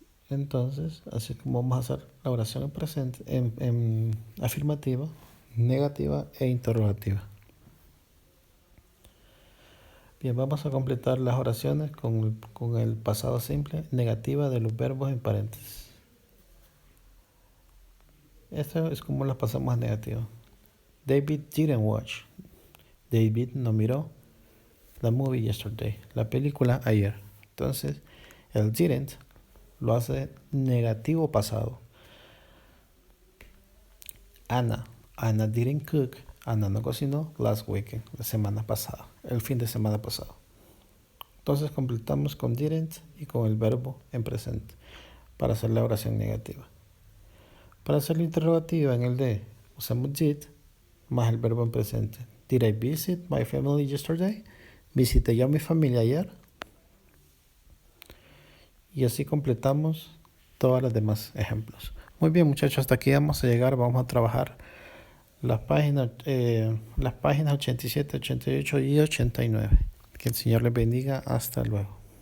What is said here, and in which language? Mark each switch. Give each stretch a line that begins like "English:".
Spanish: Entonces, así como vamos a hacer la oración en presente, en afirmativa, negativa e interrogativa. Bien, vamos a completar las oraciones con el pasado simple negativa de los verbos en paréntesis. Esto es como las pasamos a negativo.
English: David didn't watch. David
Spanish: no miró
English: the movie yesterday.
Spanish: La película ayer. Entonces, el didn't lo hace negativo pasado.
English: Anna didn't cook.
Spanish: Anna no cocinó
English: last weekend,
Spanish: la semana pasada, el fin de semana pasado. Entonces completamos con didn't y con el verbo en presente para hacer la oración negativa. Para hacer la interrogativa en el de usamos did más el verbo en presente.
English: Did I visit my family yesterday?
Spanish: ¿Visité yo a mi familia ayer? Y así completamos todos los demás ejemplos. Muy bien, muchachos, hasta aquí vamos a llegar. Vamos a trabajar las páginas 87, 88 y 89. Que el Señor les bendiga. Hasta luego.